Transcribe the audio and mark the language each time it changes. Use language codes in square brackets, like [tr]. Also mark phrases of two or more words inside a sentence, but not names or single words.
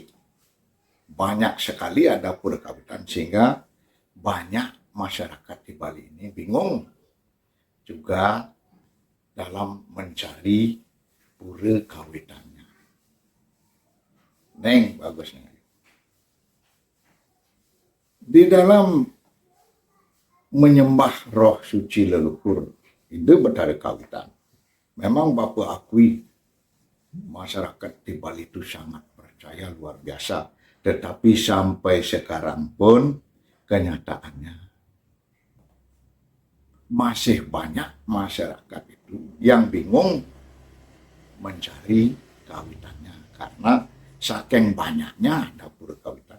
[id] Banyak sekali ada pura kawitan sehingga banyak masyarakat di Bali ini bingung juga dalam mencari pura kawitannya. Neng Bagus, Neng. Di dalam menyembah roh suci leluhur ide Betara Kawitan, memang Bapak akui masyarakat di Bali itu sangat percaya luar biasa. Tetapi sampai sekarang pun kenyataannya masih banyak masyarakat itu yang bingung mencari kawitannya karena saking banyaknya dapur kawitan.